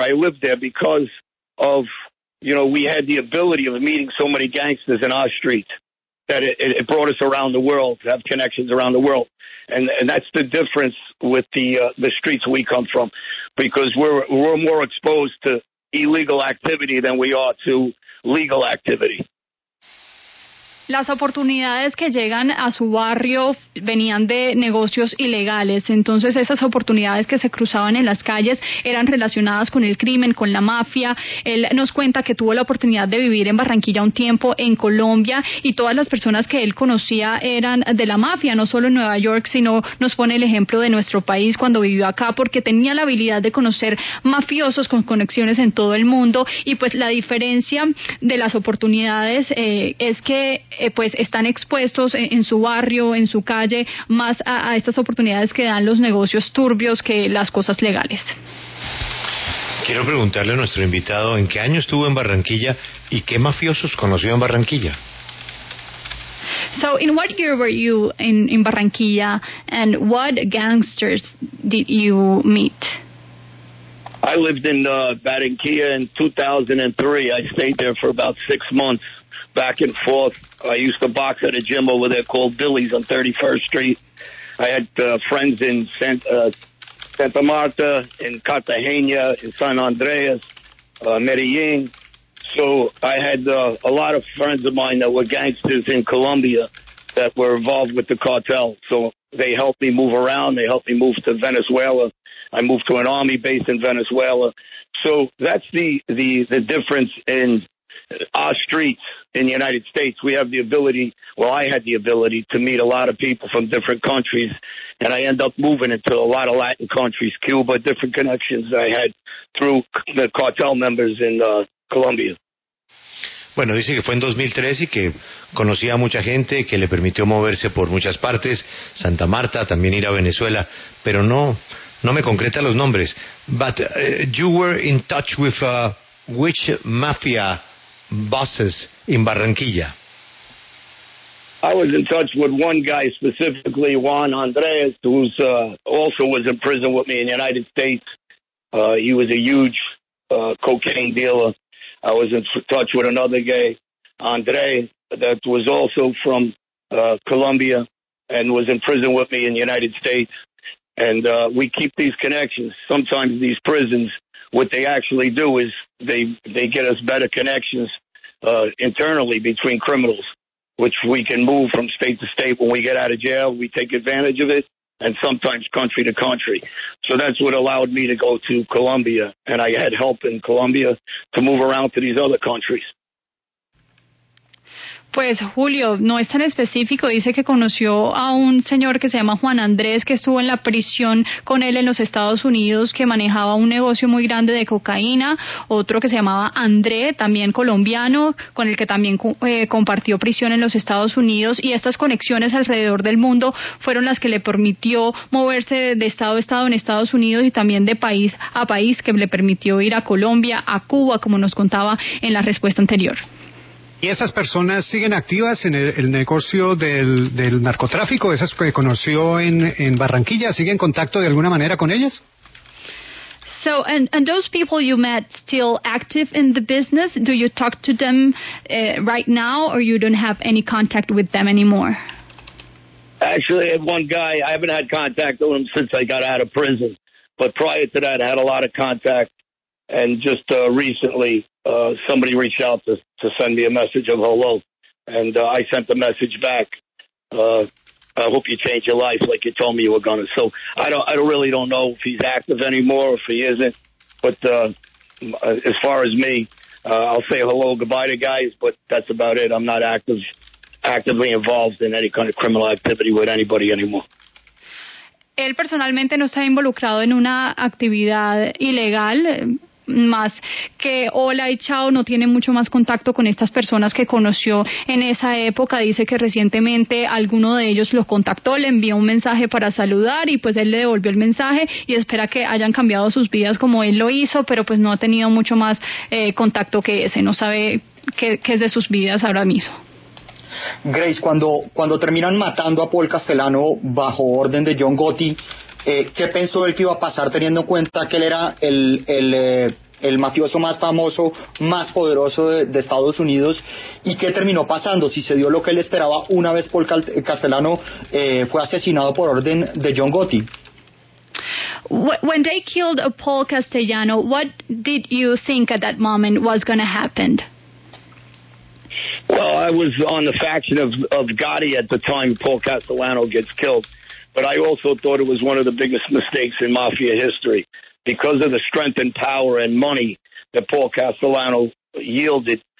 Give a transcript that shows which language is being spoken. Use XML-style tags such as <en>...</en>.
<en>I lived there because of, we had the ability of meeting so many gangsters in our streets that it brought us around the world, to have connections around the world. And that's the difference with the streets we come from, because we're more exposed to illegal activity than we are to legal activity.</en> <es>Las oportunidades que llegan a su barrio venían de negocios ilegales, entonces esas oportunidades que se cruzaban en las calles eran relacionadas con el crimen, con la mafia. Él nos cuenta que tuvo la oportunidad de vivir en Barranquilla un tiempo, en Colombia, y todas las personas que él conocía eran de la mafia, no solo en Nueva York, sino nos pone el ejemplo de nuestro país cuando vivió acá, porque tenía la habilidad de conocer mafiosos con conexiones en todo el mundo, y pues la diferencia de las oportunidades es que pues están expuestos en su barrio, en su calle, más a estas oportunidades que dan los negocios turbios que las cosas legales. Quiero preguntarle a nuestro invitado en qué año estuvo en Barranquilla y qué mafiosos conoció en Barranquilla.</es> <en>So, in what year were you in Barranquilla, and what gangsters did you meet? I lived in Barranquilla in 2003. I stayed there for about 6 months. back and forth. I used to box at a gym over there called Billy's on 31st Street. I had friends in Santa Marta, in Cartagena, in San Andreas, Medellin. So I had a lot of friends of mine that were gangsters in Colombia that were involved with the cartel. So they helped me move around. They helped me move to Venezuela. I moved to an army base in Venezuela. So that's the difference in our streets in the United States. We have the ability, well, I had the ability to meet a lot of people from different countries, and I end up moving into a lot of Latin countries, Cuba, different connections I had through the cartel members in Colombia.</en> <es>Bueno, dice que fue en 2003 y que conocía a mucha gente, que le permitió moverse por muchas partes, Santa Marta, también ir a Venezuela, pero no me concreta los nombres.</es> <en>But you were in touch with which mafia bosses in Barranquilla? I was in touch with one guy specifically, Juan Andres, who's also was in prison with me in the United States. He was a huge cocaine dealer. I was in touch with another guy, Andre, that was also from Colombia and was in prison with me in the United States. And we keep these connections. Sometimes these prisons, what they actually do is they get us better connections internally between criminals, which we can move from state to state. When we get out of jail, we take advantage of it, and sometimes country to country. So that's what allowed me to go to Colombia, and I had help in Colombia to move around to these other countries.</en> <es>Pues Julio, no es tan específico, dice que conoció a un señor que se llama Juan Andrés, que estuvo en la prisión con él en los Estados Unidos, que manejaba un negocio muy grande de cocaína, otro que se llamaba André, también colombiano, con el que también compartió prisión en los Estados Unidos, y estas conexiones alrededor del mundo fueron las que le permitió moverse de estado a estado en Estados Unidos y también de país a país, que le permitió ir a Colombia, a Cuba, como nos contaba en la respuesta anterior. ¿Y esas personas siguen activas en el negocio del narcotráfico? ¿Esas que conoció en Barranquilla? ¿Sigue en contacto de alguna manera con ellas?</es> <en>So, and those people you met still active in the business? Do you talk to them right now, or you don't have any contact with them anymore? Actually, I had one guy, I haven't had contact with him since I got out of prison. But prior to that, I had a lot of contact. And just recently, somebody reached out to send me a message of hello. And I sent the message back. I hope you change your life like you told me you were going to. So I really don't know if he's active anymore or if he isn't. But as far as me, I'll say hello, goodbye to guys, but that's about it. I'm not actively involved in any kind of criminal activity with anybody anymore.</en> <es>Él personalmente no está involucrado en una actividad ilegal, más que hola y chao, no tiene mucho más contacto con estas personas que conoció en esa época. Dice que recientemente alguno de ellos lo contactó, le envió un mensaje para saludar y pues él le devolvió el mensaje y espera que hayan cambiado sus vidas como él lo hizo, pero pues no ha tenido mucho más contacto que ese, no sabe qué es de sus vidas ahora mismo. Grace, cuando terminan matando a Paul Castellano bajo orden de John Gotti, ¿qué pensó él que iba a pasar teniendo en cuenta que él era el mafioso más famoso, más poderoso de Estados Unidos? ¿Y qué terminó pasando? Si se dio lo que él esperaba una vez Paul Castellano fue asesinado por orden de John Gotti.</es> <en>When they killed Paul Castellano, what did you think at that moment was going to happen? Well, I was on the faction of Gotti at the time Paul Castellano gets killed. But I also thought it was one of the biggest mistakes in mafia history because of the strength and power and money that Paul Castellano yielded.</en>